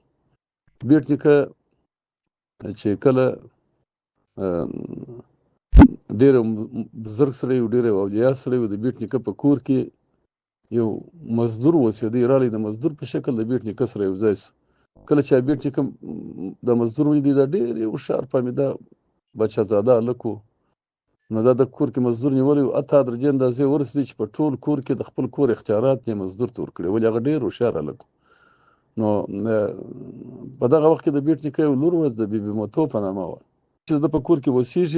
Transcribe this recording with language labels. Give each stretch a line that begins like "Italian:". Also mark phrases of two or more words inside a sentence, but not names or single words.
Pashto: بیټ نیکه چې کله ډېر بزرګ سړی و، ډېر اولیا سړی و، د بیټ نیکه په کور کې یو مزدور اوسېدی، راغلی د مزدور په شکل د بیټ نیکه سره یو ځای سو. کله چې بیټ نیکه د مزدور ولیدی، دا ډېر یو هوښیار فهمیده بچه‌زاده هلک و، نو دا د کور کې مزدور نیولی و، حتی درجې اندازې ورسېدی چې په ټول کور کې د خپل کور اختیارات یې مزدور ته ورکړي، ولې هغه ډېر هوښیار هلک و. نو په دغه وخت کې د بیټ نیکه یو لور وه، د بیبي متو په نامه وه، چې د په کور کې اوسېږي.